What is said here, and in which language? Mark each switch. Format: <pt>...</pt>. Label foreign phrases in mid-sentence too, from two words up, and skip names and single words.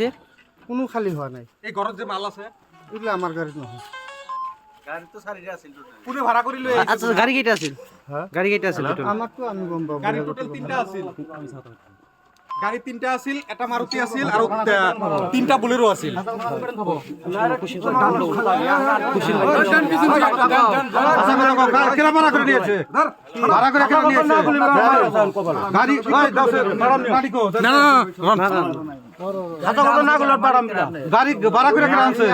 <as>কোনো খালি হোৱা নাই। এই ঘৰত যে মাল আছে এইবিলাক আমাৰ গাড়ীত নহয়। কোনে ভাড়া কৰি লৈ আচ্ছা, গাড়ী কেইটা আছিল? হা? গাড়ী কেইটা আছিল total? আমাৰতো আমি গম পাওঁ। গাড়ী টোটেল 3টা আছিল। গাড়ী 3টা আছিল, এটা মাৰুতি আছিল আৰু 3টা বুলেৰো আছিল।</as> <bn>ভাড়া করে নিয়েছে। ভাড়া করে কেন নিয়েছে? গাড়ি গাড়ি কো না গাড়ি ভাড়া করে কেন আনছে?</bn>